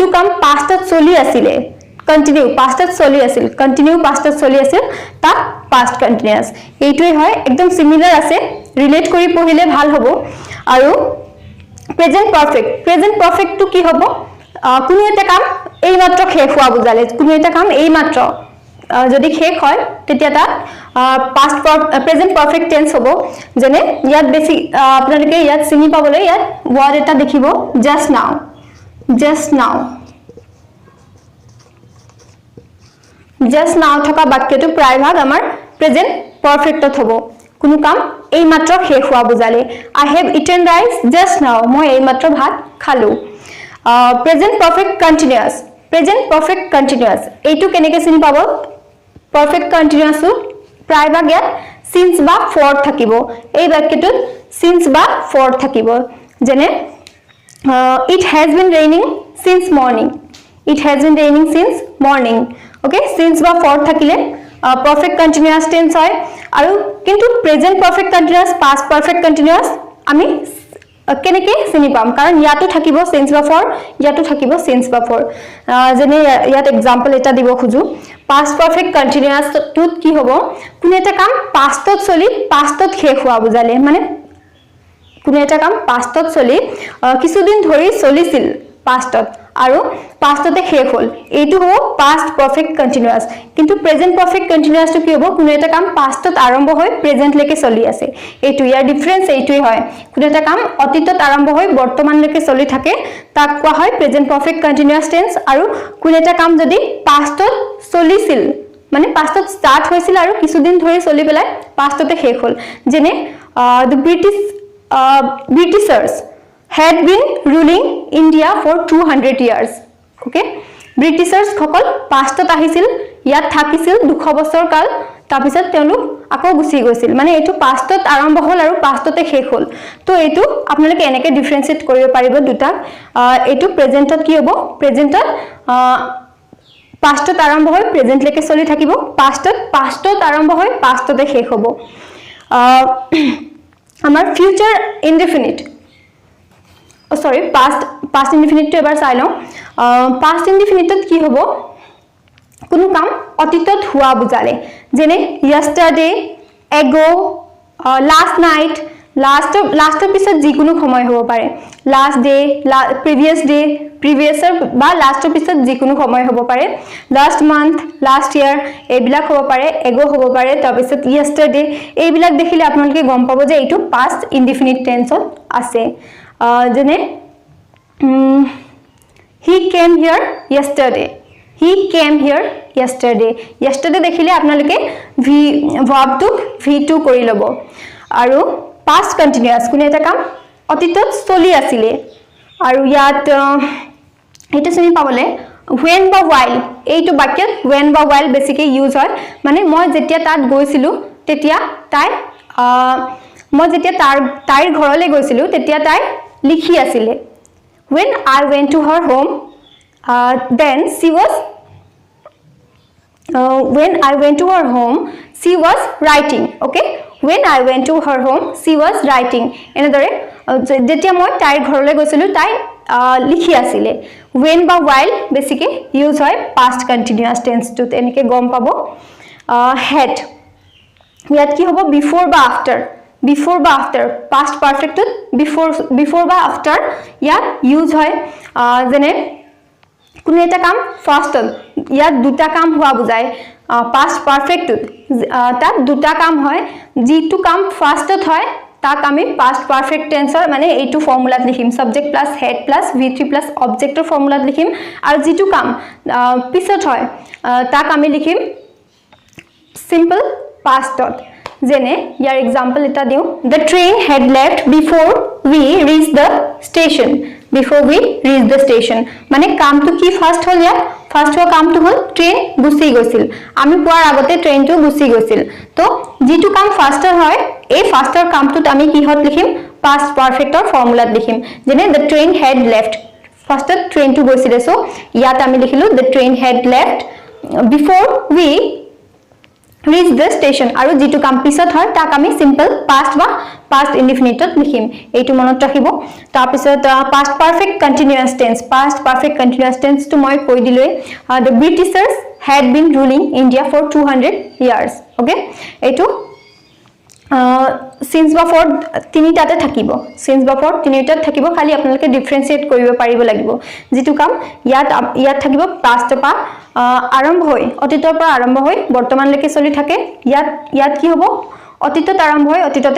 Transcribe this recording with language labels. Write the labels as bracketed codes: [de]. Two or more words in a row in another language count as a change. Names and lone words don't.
[as] কাম পাষ্টত চলি আছিল কন্টিনিউ পাষ্টত চলি আছিল তাক [en] past continuous [as] এইটোই হয় একদম সিমিলার আছে ৰিলেট কৰি পঢ়িলে ভাল হ'ব আৰু [en] present perfect [as] তো কি হ'ব কোনো এটা কাম এই মাত্ৰ শেষ হোৱা বুজালে কোনো এটা কাম এই মাত্ৰ যদি শেষ হয় তেতিয়া তাত [en] past present perfect tense [as] হ'ব যেনে ইয়াত বেছি আপোনালোকে ইয়াত চিনি পাবলৈ ইয়াত ওয়ার্ড এটা দেখিব just now থকা বাক্যটো প্ৰায়ভাগ আমাৰ [en] present perfectত [as] হ'ব কোনো কাম এই মাত্ৰ শেষ হোৱা বুজালে I [en] have eaten rice just now [as] মই এই মাত্ৰ ভাত খালো [en] present perfect continuous [as] এইটো কেনেকৈ চিনি পাব [en] perfect continuous [as] প্ৰায়ভাগ ইয়াত since বা for থাকিব এই বাক্যটোত since বা for থাকিব যেনে [en] it has been raining since morning okay [as] since বা for থাকিলে [en] perfect continuous tense [as] হয় আৰু কিন্তু [en] present perfect continuous past perfect continuous [as] আমি কেনেকৈ চিনি পাম কাৰণ ইয়াতো থাকিব since বা for ইয়াতো থাকিব since বা for যেনে ইয়াত एग्जांपल এটা দিব খুজু [en] past perfect continuous [as] টুত কি হ'ব কোনো এটা কাম pastত চলি pastত শেষ হোৱা বুজালে মানে কোনো এটা কাম pastত চলি কিছুদিন ধৰি চলিছিল pastত আৰু pastতে শেষ হল এইটো হ'ব [en] past perfect continuous [as] কিন্তু [en] present perfect continuous [as] তো কি হ'ব কোনো এটা কাম pastত আৰম্ভ হৈ present লৈকে চলি আছে এইটো ইয়াৰ ডিফাৰেন্স এইটোই হয় কোনো এটা কাম অতীতত আৰম্ভ হৈ বৰ্তমান লৈকে চলি থাকে তাক কোৱা হয় [en] present perfect continuous tense [as] আৰু কোনো এটা কাম যদি pastত চলিছিল মানে pastত স্টার্ট হৈছিল আৰু কিছুদিন ধৰি চলি পেলাই pastতে শেষ হল যেনে [en] the Britishers had been ruling India for 200 years okay [as] Britishers সকল পাষ্টত আহিছিল ইয়াত থাকিছিল 200 বছৰ কাল তাৰপিছত তেওঁলোক আকৌ গুছি গৈছিল মানে এটো পাষ্টত আৰম্ভ হল আৰু পাষ্টতে শেষ হল তো এটো আপোনালোকে এনেকৈ ডিফাৰেন্সিয়েট কৰিব পাৰিব দুটা এটো প্ৰেজেন্টত কি হ'ব প্ৰেজেন্টত পাষ্টত আৰম্ভ হৈ প্ৰেজেন্ট লৈকে চলি থাকিব পাষ্টত আৰম্ভ হৈ পাষ্টতে শেষ হ'ব আমাৰ [en] future indefinite sorry past indefinite [as] to এবাৰ চাই লওঁ [en] past indefinite [as] কি হ'ব কোনো কাম অতীতত হোৱা বুজালে যেনে [en] yesterday ago last night [as] লাষ্টৰ পিছত যিকোনো সময় হ'ব পাৰে [en] last day previousৰ [as] বা লাষ্টৰ পিছত যিকোনো সময় হ'ব পাৰে [en] last month last year [as] এইবিলাক হ'ব পাৰে এগো হ'ব পাৰে তাৰপিছত yesterday এইবিলাক দেখিলে আপোনালোকে গম পাব যে এইটো [en] past indefinite tense [as] আছে যেনে [en] he came here yesterday yesterday [as] দেখিলে আপোনালোকে [en] verb টো v2 [as] কৰি লব আৰু [en] past continuous [as] কোনে এটা কাম অতীতত চলি আছিল আৰু ইয়াত এটা চিনি পাবলে when বা while এইটো বাক্যত when বা while বেছিকৈ ইউজ হয় মানে মই যেতিয়া তাত গৈছিলো তেতিয়া তাই মই যেতিয়া তাইৰ ঘৰলৈ গৈছিলো তেতিয়া তাই লিখি আছিল [en] when I went to her home then she was when I went to her home she was writing okay when I went to her home she was writing [as] এনেদৰে যেতিয়া মই তাইৰ ঘৰলৈ গৈছিলো তাই লিখি আছিল [en] when [as] বা while বেছিকৈ ইউজ হয় [en] past continuous tense [as] টোত এনেকৈ গম পাব had ইয়াত কি হ'ব before বা after [en] past perfect [as] টোত before বা after ইয়াত ইউজ হয় যেনে কোনে এটা কাম ফাৰ্স্ট ইয়াত দুটা কাম হোৱা বুজায় past perfect টোত তাত দুটা কাম হয় যিটো কাম ফাৰ্স্টত হয় তাক আমি [en] past perfect tenseৰ [as] মানে এইটো ফৰ্মুলাত লিখিম [en] subject plus head plus v3 plus objectৰ [as] ফৰ্মুলাত লিখিম আৰু যিটো কাম পিছত হয় তাক আমি লিখিম [en] simple pastত [as] যেনে ইয়াৰ एग्जांपल এটা দিও [en] the train had left before we reached the [as] station মানে কামটো কি ফার্স্ট হল ইয়াত ফার্স্ট হোৱা কামটো হল ট্ৰেইন গুছি গৈছিল আমি পোৱাৰ আগতে ট্ৰেইনটো গুছি গৈছিল তো যিটো কাম ফার্স্টাৰ হয় এই ফার্স্টাৰ কামটোত আমি কিহত লিখিম [en] past perfectৰ [as] ফৰ্মুলাত লিখিম যেনে [en] the train had left [as] ফার্স্টত ট্ৰেইনটো গৈছিল সো ইয়াত আমি লিখিলো [en] the train had left before we reach the station [as] আৰু যেটো কাম পিছত হয় তাক আমি [en] simple past [as] বা [en] past indefinite [as] ত লিখিম এইটো মনত ৰাখিব তাৰ পিছত [en] past perfect continuous tense [as] টো মই কৈ দিলৈ [en] the Britishers had been ruling India for 200 years okay [as] এইটো since বা for তিনিটাতে থাকিব থাকিব খালি আপোনালোকে ডিফাৰেন্সিয়েট কৰিব পাৰিব লাগিব যেটো কাম ইয়াত থাকিব past পা আৰম্ভ হৈ অতীতৰ পৰা আৰম্ভ হৈ বৰ্তমানলৈকে চলি থাকে ইয়াত কি হ'ব অতীতত আৰম্ভ হৈ অতীততে